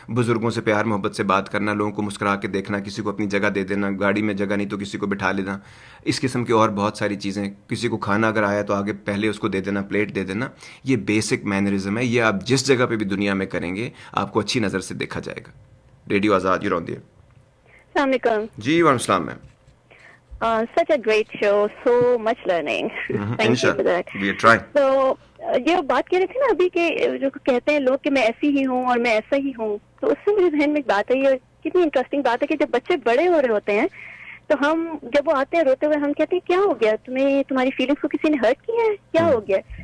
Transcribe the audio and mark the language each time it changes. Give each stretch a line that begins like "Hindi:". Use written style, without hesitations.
Hindi: बुजुर्गों से प्यार मोहब्बत से बात करना, लोगों को मुस्कुरा के देखना, किसी को अपनी जगह दे देना, गाड़ी में जगह नहीं तो किसी को बिठा लेना, इस किस्म की और बहुत सारी चीज़ें। किसी को खाना अगर आया तो आगे पहले उसको दे देना, प्लेट दे देना। ये बेसिक मैनरिज्म है, ये आप जिस जगह पर भी दुनिया में करेंगे आपको अच्छी नज़र से देखा जाएगा।
English: Radio Azad, you on the air.
Hindi: अस्सलाम वालेकुम। जी वालेकुम सलाम ma'am.
English: Such a great show, so much learning. Thank you for that. We are trying.
Hindi: So ये बात कह रहे थे ना अभी के, जो कहते हैं लोग कि मैं ऐसी ही हूँ और मैं ऐसा ही हूँ, तो उससे मेरे जहन में एक बात आई है, कितनी इंटरेस्टिंग बात है कि जब बच्चे बड़े हो रहे होते हैं तो हम, जब वो आते हैं रोते हुए, हम कहते हैं क्या हो गया तुम्हें, तुम्हारी फीलिंग्स को किसी ने हर्ट किया है, क्या हो गया?